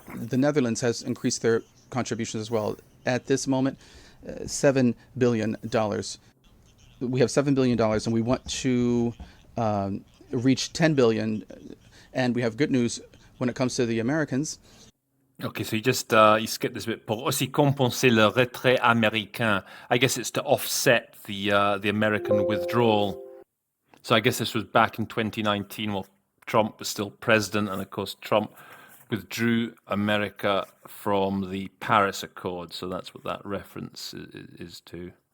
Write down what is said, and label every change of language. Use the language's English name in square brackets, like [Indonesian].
[English] The Netherlands has increased their contributions as well. At this moment, $7 billion. We have $7 billion, and we want to reach 10 billion. And we have good news when it comes to the Americans. Okay, so you skipped this bit. [French] Pour aussi compenser le retrait américain. [English] I guess it's to offset the American withdrawal. So I guess this was back in 2019 while Trump was still president, and of course Trump withdrew America from the Paris Accord. So that's what that reference is to.